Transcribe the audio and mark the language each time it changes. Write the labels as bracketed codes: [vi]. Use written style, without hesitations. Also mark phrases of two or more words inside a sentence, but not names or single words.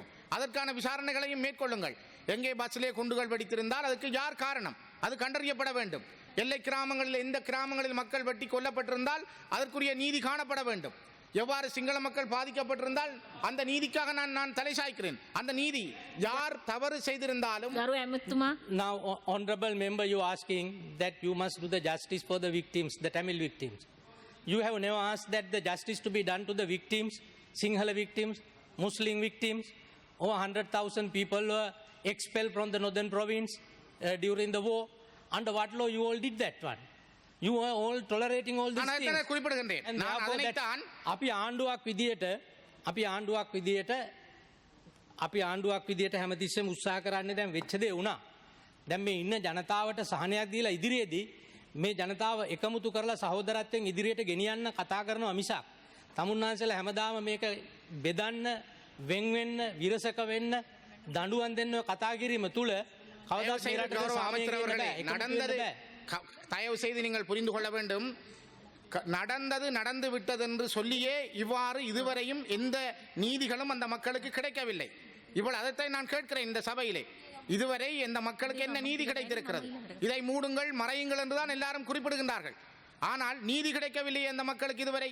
[ta] அதற்கான விசாரணைகளையும் மேற்கொள்ளுங்கள். எங்கே பஸ்ஸிலே குண்டுகள் வெடித்திருந்தால் அதுக்கு யார் காரணம், அது கண்டறியப்பட வேண்டும். எல்லை கிராமங்களில், எந்த கிராமங்களில் மக்கள் வெட்டி கொல்லப்பட்டிருந்தால் அதற்குரிய நீதி காணப்பட வேண்டும். எவ்வாறு சிங்கள மக்கள் பாதிக்கப்பட்டிருந்தால் அந்த நீதிக்காக நான் தலை சாய்க்கிறேன். அந்த நீதி யார் தவறு செய்திருந்தாலும். [en] Now honorable member, you asking that you must do the justice for the victims, the Tamil victims. You have never asked that the justice to be done to the victims, Sinhala victims, Muslim victims. Over 100,000 people were expelled from the northern province during the war. Under what law you all did that one? You are all tolerating all these things. [ta] குறிப்பிடுகின்றேன். [en] And therefore that [si] අපි ආණ්ඩුවක් විදියට හැමතිස්සෙම උත්සාහ කරන්නේ දැන් වෙච්ච දේ වුණා. දැන් මේ ඉන්න ජනතාවට සහනයක් දීලා ඉදිරියේදී මේ ජනතාව එකමුතු කරලා සහෝදරත්වයෙන් ඉදිරියට ගෙනියන්න කතා කරනවා මිසක් තමුන්නාන්සලා හැමදාම මේක බෙදන්න, වෙන් වෙන්න, විරසක වෙන්න, දඬුවම් දෙන්න කතා කිරීම තුල කවදාවත් මේ රටේ සාමයේ [ta] நடந்தது தயவு செய்து நீங்கள் புரிந்து கொள்ள வேண்டும். நடந்தது நடந்து விட்டது என்று சொல்லியே இவ்வாறு இதுவரையும் எந்த நீதிகளும் அந்த மக்களுக்கு கிடைக்கவில்லை. இவ்வளவு அதைத்தான் நான் கேட்கிறேன் இந்த சபையிலே. இதுவரை இந்த மக்களுக்கு என்ன நீதி கிடைத்திருக்கிறது? இதை மூடுங்கள், மறையுங்கள் என்றுதான் எல்லாரும் குறிப்பிடுகின்றார்கள். ஆனால் நீதி கிடைக்கவில்லை அந்த மக்களுக்கு இதுவரை.